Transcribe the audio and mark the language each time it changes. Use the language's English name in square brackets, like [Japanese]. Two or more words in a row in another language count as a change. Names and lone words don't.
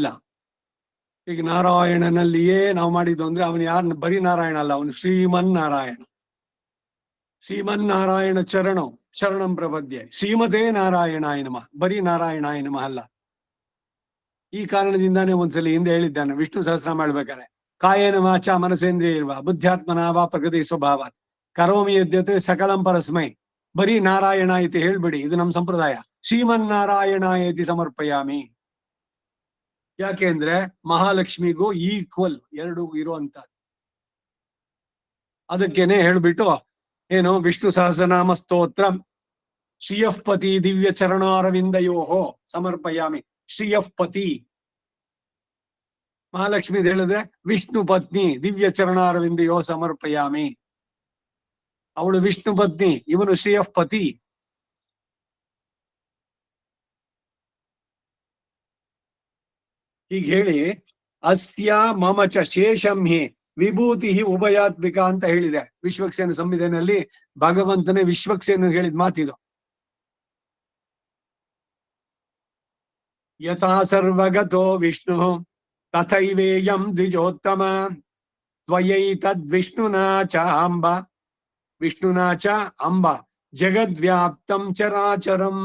[Kannada] ಈಗ ನಾರಾಯಣನಲ್ಲಿಯೇ ನಾವು ಮಾಡಿದ್ದು ಅಂದ್ರೆ ಅವನು ಯಾರು ಬರೀ ನಾರಾಯಣ ಅಲ್ಲ, ಅವನು ಶ್ರೀಮನ್ ನಾರಾಯಣ. [Sanskrit] ಶ್ರೀಮನ್ನಾರಾಯಣ ಶರಣಂ ಪ್ರಪದ್ಯೆ. ಶ್ರೀಮತೇ ನಾರಾಯಣಾಯ ನಮಃ, ಬರೀ ನಾರಾಯಣಾಯ ನಮಃ ಅಲ್ಲ. [Kannada] ಈ ಕಾರಣದಿಂದಾನೇ ಒಂದ್ಸಲಿ ಹಿಂದೆ ಹೇಳಿದ್ದಾನೆ ವಿಷ್ಣು ಸಹಸ್ರ ಮಾಡ್ಬೇಕಾರೆ, [Sanskrit] ಕಾಯೇನ ವಾಚ ಮನಸೇಂದ್ರಿಯ ಇರುವ ಬುದ್ಧಾತ್ಮನಾವ ಪ್ರಕೃತಿ ಸ್ವಭಾವ ಕರೋಮಿ ಯದ್ಯತೆ ಸಕಲಂ ಪರಸ್ಮೈ. [Kannada] ಬರೀ ನಾರಾಯಣ ಐತಿ ಹೇಳ್ಬಿಡಿ, ಇದು ನಮ್ಮ ಸಂಪ್ರದಾಯ. [Sanskrit] ಶ್ರೀಮನ್ನಾರಾಯಣ ಐತಿ ಸಮರ್ಪಯಾಮಿ. [Kannada] ಯಾಕೆಂದ್ರೆ ಮಹಾಲಕ್ಷ್ಮಿಗೂ ಈಕ್ವಲ್ ಎರಡು ಇರುವಂತ. ಅದಕ್ಕೇನೆ ಹೇಳ್ಬಿಟ್ಟು ಏನು ವಿಷ್ಣು ಸಹಸ್ರನಾಮ ಸ್ತೋತ್ರ [Sanskrit] ಶ್ರೀಯಃ ಪತಿ ದಿವ್ಯ ಚರಣಾರವಿಂದಯೋಹೋ ಸಮರ್ಪಯಾಮಿ. ಶ್ರೀಯಃ ಪತಿ ಮಹಾಲಕ್ಷ್ಮಿ ಹೇಳಿದ್ರೆ ವಿಷ್ಣು ಪತ್ನಿ ದಿವ್ಯ ಚರಣಾರವಿಂದಯೋ ಸಮರ್ಪಯಾಮಿ. [Kannada] ಅವಳು ವಿಷ್ಣು ಪತ್ನಿ, ಇವನು [Sanskrit] ಶ್ರೀಯಃ ಪತಿ. [Kannada] ಹೀಗೆ ಹೇಳಿ [Sanskrit] ಅಸ್ಯ ಮಮ ಚ ಶೇಷಂ ಹಿ ವಿಭೂತಿ ಉಭಯಾತ್ಮಿಕ [Kannada] ಅಂತ ಹೇಳಿದೆ ವಿಶ್ವಕ್ಸೇನ ಸಂಹಿತೆಯಲ್ಲಿ. ಭಗವಂತನೇ ವಿಶ್ವಕ್ಸೇನ ಹೇಳಿದ ಮಾತಿದು. [Sanskrit] ಯಥಾ ಸರ್ವಗತೋ ವಿಷ್ಣು ತಥೈವೇಯಂ ದ್ವಿಜೋತ್ತಮ ತ್ವಯೈತದ್ವಿಷ್ಣುನಾ ಚ ಅಂಬ ವಿಷ್ಣುನಾ ಚ ಅಂಬ ಜಗದ್ವ್ಯಾಪ್ತಂ ಚರಾಚರಂ.